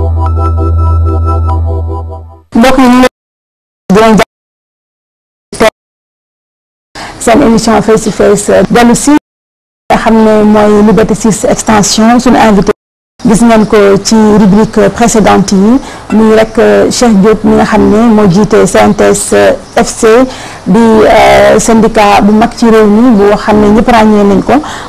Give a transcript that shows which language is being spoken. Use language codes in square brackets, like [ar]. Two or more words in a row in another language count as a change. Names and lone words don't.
[wo] mbokk yi ñu ngi seen émission [en] face to face [wo] dellu si nga xam ne mooy Liberté 6 extension suñu invité gis ngeen ko ci [fr] rubrique précédente [wo] yi muy rek Cheikh Diop mi nga xam ne moo jiite CNTS FC di syndicat bu mag ci réew mi bu xam ne ñëpp ràññee nañ ko